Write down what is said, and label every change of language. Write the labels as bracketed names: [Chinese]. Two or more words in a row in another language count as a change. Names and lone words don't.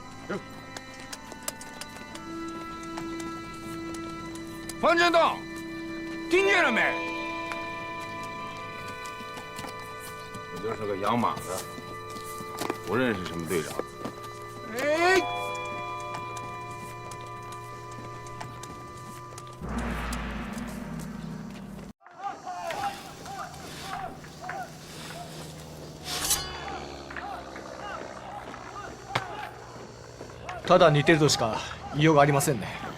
[Chinese] 樊建档，听见了没？我就是个养马的，不认识什么队长。哎。 [Japanese] ただ似てるとしか言いようがありませんね。